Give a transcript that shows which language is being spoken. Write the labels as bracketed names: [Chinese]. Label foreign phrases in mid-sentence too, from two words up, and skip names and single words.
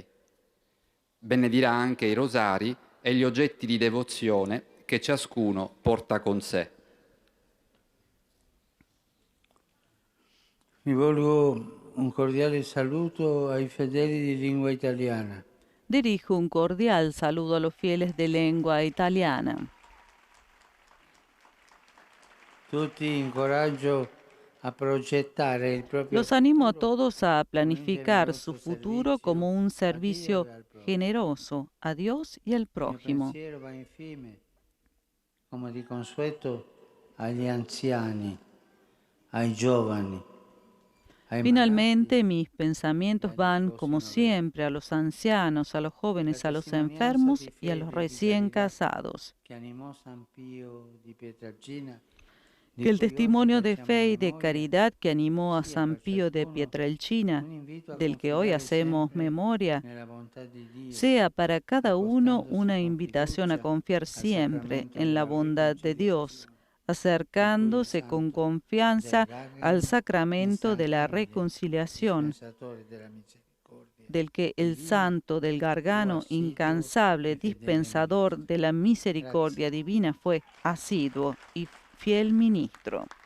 [Italian] Benedirà anche i rosari e gli oggetti di devozione che ciascuno porta con sé. Mi volgo un cordiale saluto ai fedeli di lingua italiana. [Spanish] Dirijo un cordial saludo a los fieles de lengua italiana. [Italian] Tutti incoraggio a progettare il proprio [Spanish] Los animo a [Italian] futuro [Spanish] todos a planificar [Italian] generoso [Spanish] su futuro [Italian] servizio [Spanish] como un [Italian] a Dio [Spanish] servicio [Italian] e al prójimo. [Spanish] generoso a Dios y al [Italian] Il mio [Spanish] prójimo. [Italian] pensiero va infine, come di consueto, agli anziani, ai giovani, ai [Spanish] Finalmente, [Italian] malati, [Spanish] mis pensamientos van, como siempre, a los ancianos, a los jóvenes, a los enfermos y a los recién casados. [Italian] che animò San Pio di Pietrelcina, di [Spanish] Que el [Italian] cui oggi [Spanish] testimonio de [Italian] facciamo [Spanish] fe y de [Italian] memoria, [Spanish] caridad que animó a [Italian] sia [Spanish] San [Italian] per [Spanish] Pío de [Italian] ciascuno [Spanish] Pietrelcina, [Italian] un invito a [Spanish] del que hoy [Italian] confidare [Spanish] hacemos [Italian] sempre [Spanish] memoria, [Italian] nella bontà di Dio, [Spanish] sea para cada uno [Italian] accostandosi [Spanish] una [Italian] con [Spanish] invitación a [Italian] fiducia [Spanish] confiar [Italian] al [Spanish] siempre [Italian] sacramento [Spanish] en la [Italian] della [Spanish] bondad de Dios, [Italian] riconciliazione, [Spanish] acercándose con confianza al sacramento de la reconciliación, [Italian] dispensatore della misericordia, [Spanish] del que el santo del Gargano, incansable dispensador de la misericordia divina, fue asiduo y fiel ministro.